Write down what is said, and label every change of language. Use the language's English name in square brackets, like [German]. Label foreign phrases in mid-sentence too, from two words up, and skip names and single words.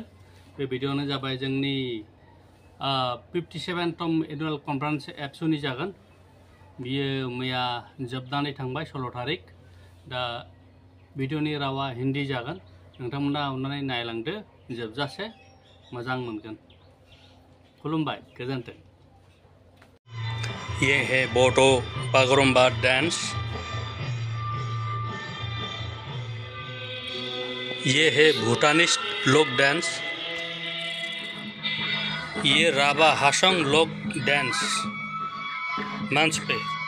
[Bodo] बे भिडिअआनो जाबाय जोंनि 57तम [English] annual conference [Bodo] एबसुनि जागोन। बियो मैया जोबनानै थांबाय 16 तारिख। दा भिडिअनि रावा हिन्दी जागोन। नोंथांमोना अननानै नायलांदो जोबजासे मोजां मोनगोन। खुलुमबाय गोजोन्थों। [Hindi] ये है बोडो बागुरुम्बा डांस। ये है भूटानिस्ट लोक डांस। ये राभा हासंग लोक डांस मंच पे।